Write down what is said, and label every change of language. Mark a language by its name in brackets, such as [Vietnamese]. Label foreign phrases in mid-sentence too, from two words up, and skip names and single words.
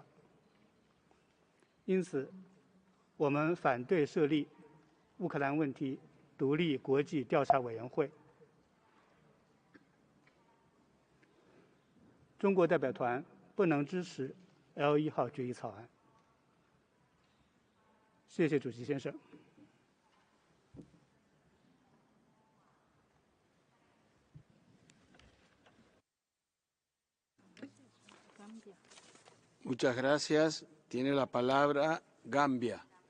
[Chinese] 因此，我们反对设立乌克兰问题独立国际调查委员会。中国代表团不能支持 L1号决议草案。谢谢主席先生。 [Spanish] Muchas gracias. Tiene la palabra Gambia.